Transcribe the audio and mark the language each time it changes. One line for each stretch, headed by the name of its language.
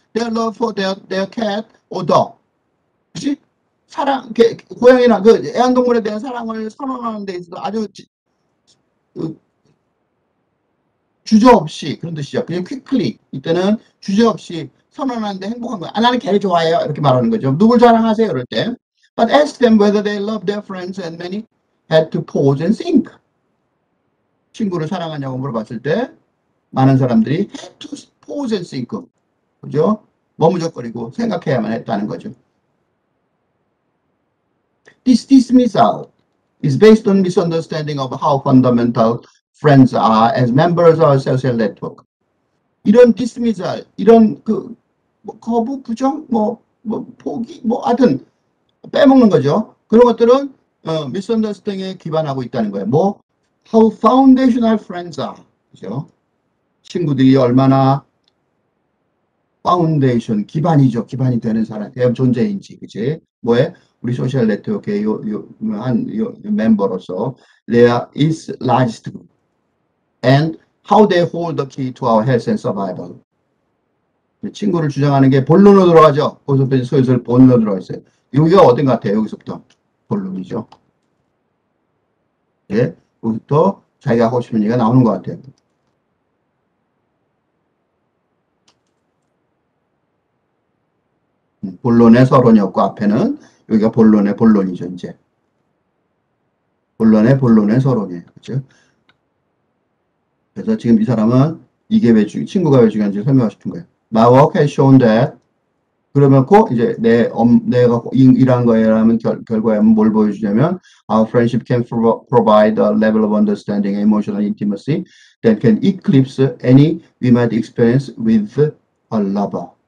English: their love for their cat or dog.
Korean: 그치? 사랑, 고양이나 그 애완동물에 대한 사랑을 선언하는 데 있어서 아주 주저 없이 그런 뜻이죠. 그냥 quickly 이때는 주저 없이 선언하는데 행복한 거야. 아, 나는 걔를 좋아해요. 이렇게 말하는 거죠. 누굴 자랑하세요? 그럴 때.
English: But ask them whether they love their friends and many had to pause and think.
Korean: 친구를 사랑하냐고 물어봤을 때 많은 사람들이
English: had to pause and think.
Korean: 그죠? 머무적거리고 생각해야만 했다는 거죠.
English: This dismissal is based on misunderstanding of how fundamental friends are as members of a social network.
Korean: 이런 dismissal, 이런 뭐 거부, 부정, 포기, 하여튼 빼먹는 거죠. 그런 것들은 misunderstanding에 기반하고 있다는 거예요.
English: how foundational friends are. 그죠?
Korean: 친구들이 얼마나 파운데이션, 기반이죠. 기반이 되는 사람, 존재인지, 그치? 뭐에? 우리 소셜 네트워크의 한 멤버로서
English: there is largest group and how they hold the key to our health and survival.
Korean: 친구를 주장하는 게 본론으로 들어가죠. 거기서부터 슬슬 본론으로 들어가 있어요. 여기가 어딘 것 같아요? 여기서부터 본론이죠. 예, 여기부터 자기가 하고 싶은 얘기가 나오는 것 같아요. 본론의 서론이었고 앞에는 여기가 본론의 본론이죠. 이제 본론의 서론이에요. 그렇죠? 그래서 지금 이 사람은 이게 왜 친구가 왜 중요한지 설명하고 싶은 거예요.
English: My work has shown that
Korean: 그러면 이제 내가 일한 거에라면 결과에 뭘 보여주냐면
English: our friendship can provide a level of understanding and emotional intimacy that can eclipse any we might experience with a lover.